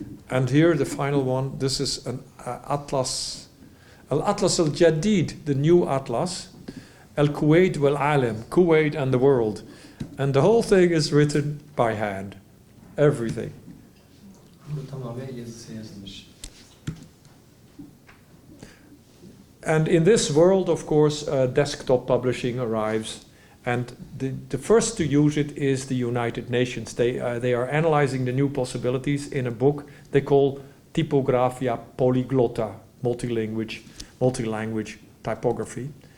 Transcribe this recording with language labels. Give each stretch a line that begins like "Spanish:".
English: And here, the final one, this is an Atlas, Al-Atlas al-Jadid, the new Atlas, Al-Kuwait wal-Alam, Kuwait and the world. And the whole thing is written by hand. Everything.
Turkish: Bu tamamen yazısı yazılmış.
English: And in this world, of course, desktop publishing arrives, and the first to use it is the United Nations. They are analyzing the new possibilities in a book they call Typographia Polyglotta, multi-language typography.